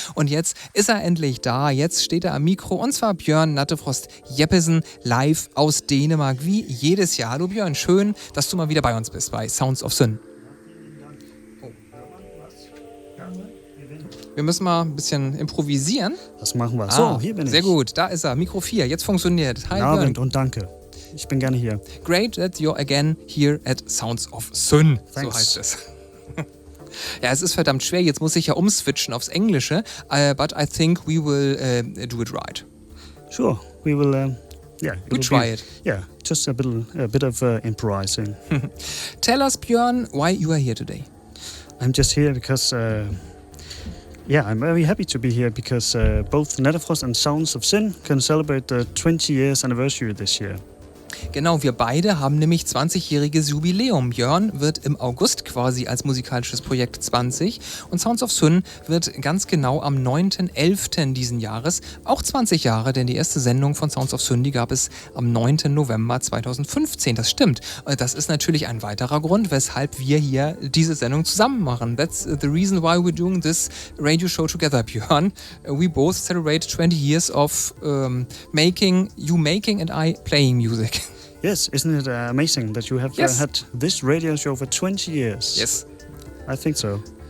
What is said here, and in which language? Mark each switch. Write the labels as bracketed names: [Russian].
[German] Und jetzt ist er endlich da. Jetzt steht er am Mikro und zwar Bjørn Nattefrost Jeppesen live aus Dänemark wie jedes Jahr. Hallo Bjørn, schön, dass du mal wieder bei uns bist bei Sounds of Syn. Wir müssen mal ein bisschen improvisieren. Das machen wir. So, hier bin ich. Sehr gut, da ist er. Mikro 4, jetzt funktioniert. [English] Hi, [German] Abend Bjørn. und danke. Ich bin gerne hier. [English] Great that you're again here at Sounds of Syn. Thanks. [German] So heißt es. Ja, es ist verdammt schwer. Jetzt muss ich ja umswitchen aufs Englische. [English] But I think we will do it right. Sure, we will. We try it. Yeah, just a bit of improvising. Tell us, Bjørn, why you are here today. I'm just here because. I'm very happy to be here because both Nattefrost and Sounds of Syn can celebrate the 20 years anniversary this year. [German] Genau, wir beide haben nämlich 20-jähriges Jubiläum. Bjørn wird im August quasi als musikalisches Projekt 20 und Sounds of Syn wird ganz genau am 9.11. diesen Jahres auch 20 Jahre, denn die erste Sendung von Sounds of Syn, die gab es am 9. November 2015. Das stimmt. Das ist natürlich ein weiterer Grund, weshalb wir hier diese Sendung zusammen machen. [English] That's the reason why we're doing this radio show together, Bjørn. We both celebrate 20 years of making and I playing music. Yes, isn't it amazing that you have had this radio show for 20 years? Yes. I think so.